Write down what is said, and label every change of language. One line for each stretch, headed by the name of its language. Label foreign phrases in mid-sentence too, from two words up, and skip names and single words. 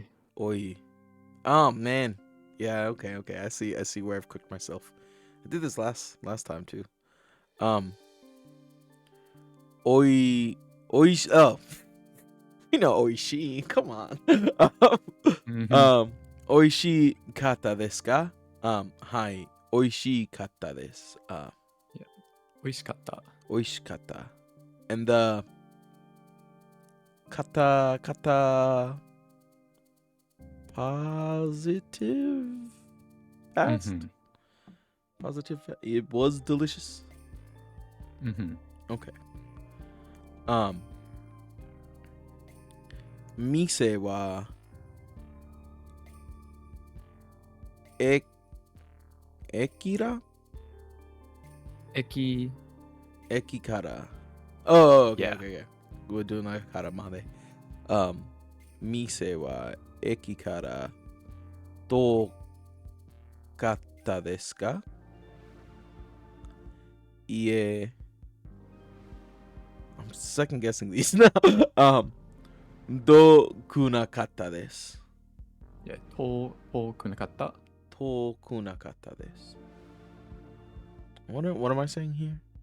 English: Oi. Oh man. Yeah. Okay. I see where I've cooked myself. I did this last time too. Oi. Oh. You know oishi. Come on. Mm-hmm.
Japanese: Oishi kata desu ka? Hai. Oishi kata desu.
English: Yeah.
Japanese: Oishikatta. Oishikata.
English: And the kata positive past. Mm-hmm. Positive. It was delicious. Mm-hmm.
Japanese: Okay. Mise wa ekira? Ekikara.
English: Oh, okay, Yeah. okay. We're doing like karamade.
Japanese: Mise wa ekikara to katta desu ka? Ie.
English: I'm second guessing these now.
Japanese: Do kunakatta desu. Yeah. To kunakatta. To kunakatta desu.
English: What am I saying here?